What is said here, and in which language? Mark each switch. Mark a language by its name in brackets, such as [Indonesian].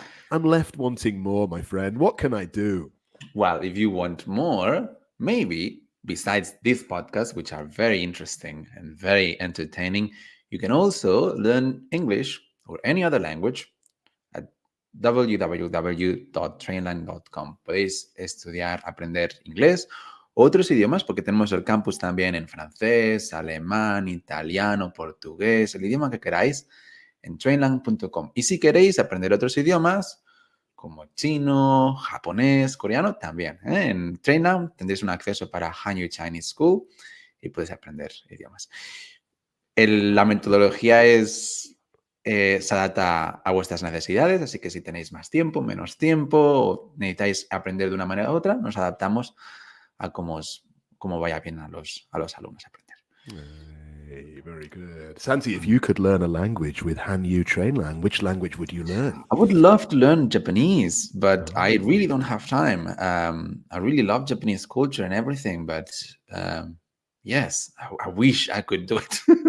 [English] My friend. What can I do? Well, if you want more, maybe besides this podcast, which are very interesting and very entertaining, you can also learn English or any other language at www.trainlang.com. [Spanish] Podéis estudiar, aprender inglés, otros idiomas, porque tenemos el campus también en francés, alemán, italiano, portugués, el idioma que queráis, en trainlang.com. Y si queréis aprender otros idiomas, como chino, japonés, coreano, también. En Trainlang tendréis un acceso para Hanyu Chinese School y podéis aprender idiomas. La metodología se adapta a vuestras necesidades, así que si tenéis más tiempo, menos tiempo, o necesitáis aprender de una manera u otra, nos adaptamos a cómo vaya bien a los alumnos aprender. [English] Hey, very good. Santi, if you could learn a language with Hanyu Trainlang, which language would you learn? I would love to learn Japanese, but I really don't have time. I really love Japanese culture and everything, but yes, I wish I could do it.